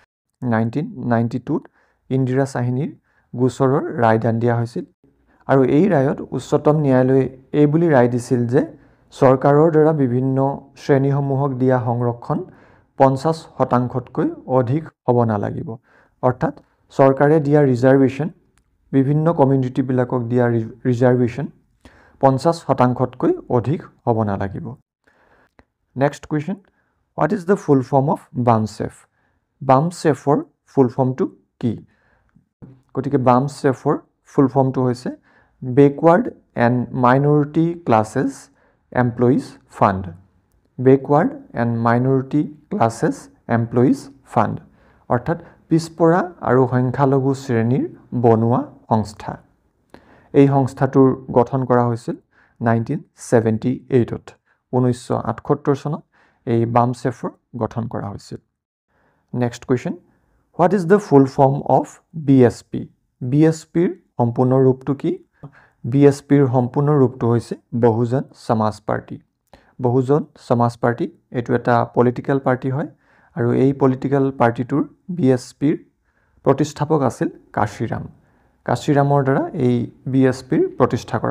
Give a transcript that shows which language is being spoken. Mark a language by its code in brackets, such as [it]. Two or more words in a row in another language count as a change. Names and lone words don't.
[as] 1992 ত ইন্দিৰা সাহনীৰ গোচৰৰ ৰায়দান দিয়া হৈছিল আৰু এই ৰায়ত উচ্চতম ন্যায়ালয়ে এই বুলি ৰায় দিছিল যে চৰকাৰৰ দ্বাৰা বিভিন্ন শ্ৰেণীসমূহক দিয়া সংৰক্ষণ 50%তকৈ অধিক হ'ব নালাগিব অৰ্থাৎ চৰকাৰে দিয়া ৰিজাৰ্ভেশ্যন বিভিন্ন কমিউনিটি বিলাকক দিয়া ৰিজাৰ্ভেশ্যন 50%তকৈ অধিক হ'ব নালাগিব [en] next question what is the full form [as] of BAMSEF BAMSEFৰ [en] full formটো [as] কি গতিকে BAMSEFৰ [en] full formটো [as] হৈছে Backward and Minority Classes Employees Fund Backward and Minority Classes Employees Fund অৰ্থাৎ পিছপৰা আৰু সংখ্যালঘু শ্ৰেণীৰ বনোৱা সংস্থা এই সংস্থাটোৰ গঠন কৰা হৈছিল 1978ত 1978 চনত এই BAMSEFৰ গঠন কৰা হৈছিল [en] next question what is the full form of BSP [as] BSPৰ সম্পূৰ্ণ ৰূপটো কি BSPৰ সম্পূৰ্ণ ৰূপটো হৈছে বহুজন সমাজ পাৰ্টি বহুজন সমাজ পাৰ্টি এটো এটা [en] political party [as] হয় আৰু এই [en] political partyটোৰ [as] BSPৰ প্ৰতিষ্ঠাপক আছিল কাশীৰামৰ দ্বাৰা এই BSPৰ প্ৰতিষ্ঠা কৰা